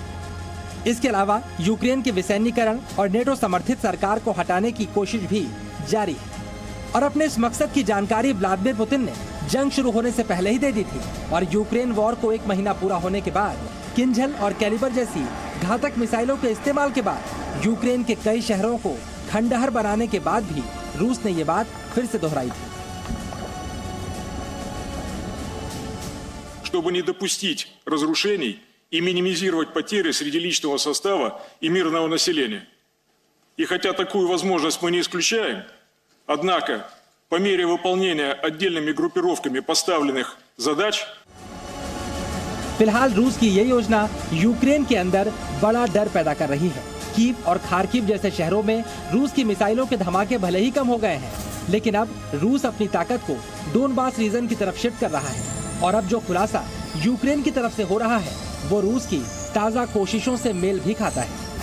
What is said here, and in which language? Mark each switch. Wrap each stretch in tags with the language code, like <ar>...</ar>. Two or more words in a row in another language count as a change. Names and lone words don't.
<hi>इसके अलावा यूक्रेन के विसैन्यीकरण और नेटो समर्थित सरकार को हटाने की कोशिश भी जारी है और अपने इस मकसद की जानकारी व्लादिमीर पुतिन ने जंग शुरू होने से पहले ही दे दी थी और यूक्रेन वॉर को एक महीना पूरा होने के बाद किंझल और कैलिबर जैसी घातक मिसाइलों के इस्तेमाल के बाद यूक्रेन के कई शहरों को खंडहर बनाने के बाद भी रूस ने ये बात फिर से दोहराई थी।</hi> <ru>Чтобы не допустить разрушений и минимизировать потери среди личного состава и мирного населения. И хотя такую возможность мы не исключаем, однако по мере выполнения отдельными группировками поставленных задач</ru> <hi>फिलहाल रूस की ये योजना यूक्रेन के अंदर बड़ा डर पैदा कर रही है। कीव और खार्किव जैसे शहरों में रूस की मिसाइलों के धमाके भले ही कम हो गए हैं, लेकिन अब रूस अपनी ताकत को डोनबास रीजन की तरफ शिफ्ट कर रहा है और अब जो खुलासा यूक्रेन की तरफ से हो रहा है वो रूस की ताज़ा कोशिशों से मेल भी खाता है।</hi>